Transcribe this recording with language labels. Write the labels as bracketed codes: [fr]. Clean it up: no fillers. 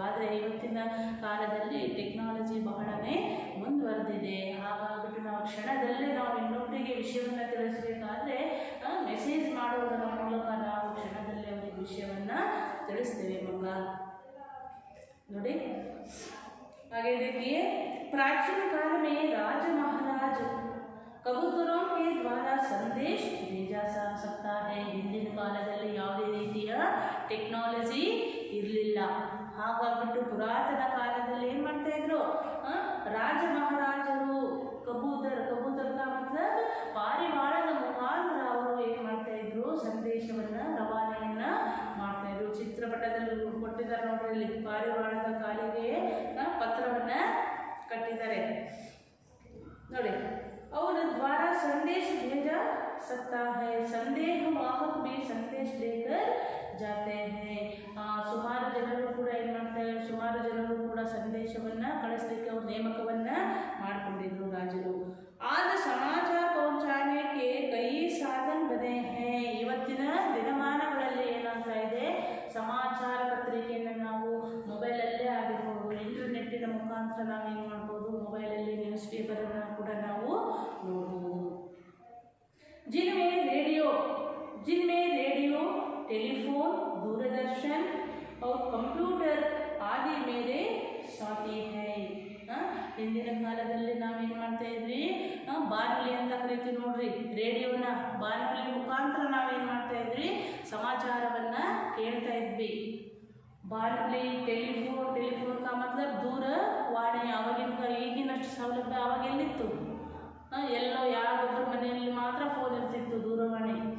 [kn] ಆದರೆ ಇವತ್ತಿನ ಕಾಲದಲ್ಲಿ ಟೆಕ್ನಾಲಜಿ ಬಹಳನೇ ಮುಂದುವರೆದಿದೆ। ಹಾಗಾಗ್ಬಿಟ್ಟು ನಾವು ಕ್ಷಣದಲ್ಲೇ ನಾವು ಇನ್ನೊಬ್ಬರಿಗೆ ವಿಷಯವನ್ನು ತಿಳಿಸಬೇಕಾದ್ರೆ ಮೆಸೇಜ್ ಮಾಡೋದರ ಮೂಲಕ ನಾವು ಕ್ಷಣದಲ್ಲೇ ಅವರಿಗೆ ವಿಷಯವನ್ನು ತಿಳಿಸ್ತೇವೆ ಮಗ ನೋಡಿ। [hi] आगे देखिए, प्राचीन काल में राज महाराज कबूतरों के द्वारा संदेश भेजा जा सकता है। [kn] ಹಿಂದಿನ ಕಾಲದಲ್ಲಿ ಯಾವುದೇ ರೀತಿಯ ಟೆಕ್ನಾಲಜಿ ಇರಲಿಲ್ಲ। ಹಾಗಾಗ್ಬಿಟ್ಟು ಪುರಾತನ ಕಾಲದಲ್ಲಿ ಏನು ಮಾಡ್ತಾ ಇದ್ರು, ರಾಜ ಮಹಾರಾಜರು ಕಬೂತರ್, ಕಬೂತರ್ [hi] का मतलब [kn] ಪಾರಿವಾಳದ ಮುಖಾಂತರ ಅವರು ಏನು ಮಾಡ್ತಾ ಇದ್ರು, ಸಂದೇಶವನ್ನು ರವಾನೆಯನ್ನು ಮಾಡ್ತಾ ಇದ್ರು। ಚಿತ್ರಪಟದಲ್ಲಿ ಕೊಟ್ಟಿದ್ದಾರೆ ನೋಡ್ರಿ, ಇಲ್ಲಿ ಪಾರಿವಾಳದ ಕಾಲಿಗೆ ಪತ್ರವನ್ನು ಕಟ್ಟಿದ್ದಾರೆ ನೋಡಿ। [hi] और द्वारा संदेश भेजा सकता है, संदेश वाहक भी संदेश लेकर जाते हैं। [kn] ಸುಮಾರು ಜನರು ಕೂಡ ಏನು ಮಾಡ್ತಾರೆ, ಸುಮಾರು ಜನರು ಕೂಡ ಸಂದೇಶವನ್ನು ಕಳಿಸಲಿಕ್ಕೆ ಅವರು ನೇಮಕವನ್ನು ಮಾಡಿಕೊಂಡಿದ್ರು ರಾಜರು। [hi] आज समाचार पहुंचाने के कई साधन बने हैं। [kn] ಇವತ್ತಿನ ದಿನಮಾನಗಳಲ್ಲಿ ಏನಾಗ್ತಾ ಇದೆ, ಸಮಾಚಾರ ಪತ್ರಿಕೆಯನ್ನು ನಾವು ಮೊಬೈಲಲ್ಲೇ ಆಗಿರ್ಬೋದು, ಇಂಟರ್ನೆಟ್ಟಿನ ಮುಖಾಂತರ ನಾವು ಏನು ಮಾಡ್ಬೋದು, ಮೊಬೈಲಲ್ಲಿ ನ್ಯೂಸ್ ಪೇಪರನ್ನು ಕೂಡ ನಾವು ನೋಡ್ಬೋದು। [hi] जिनमें रेडियो, टेलीफोन, दूरदर्शन और कंप्यूटर आदि मेरे साथी है। [kn] ಹಿಂದಿನ ಕಾಲದಲ್ಲಿ ನಾವೇನು ಮಾಡ್ತಾ ಇದ್ವಿ, ಬಾನುಲಿ ಅಂತ ಕರಿತೀವಿ ನೋಡ್ರಿ, ರೇಡಿಯೋನ ಬಾನುಲಿ ಮುಖಾಂತರ ನಾವೇನು ಮಾಡ್ತಾ ಇದ್ವಿ, ಸಮಾಚಾರವನ್ನು ಕೇಳ್ತಾ ಇದ್ವಿ। ಬಾನುಲಿ, ಟೆಲಿಫೋನ್, ಟೆಲಿಫೋನ್ [hi] का मतलब [kn] ದೂರವಾಣಿ। ಆವಾಗಿನ ಈಗಿನಷ್ಟು ಸೌಲಭ್ಯ ಆವಾಗೆಲ್ಲಿತ್ತು, ಎಲ್ಲೋ ಯಾರೊಬ್ಬರ ಮನೆಯಲ್ಲಿ ಮಾತ್ರ ಫೋನ್ ಇರ್ತಿತ್ತು, ದೂರವಾಣಿ।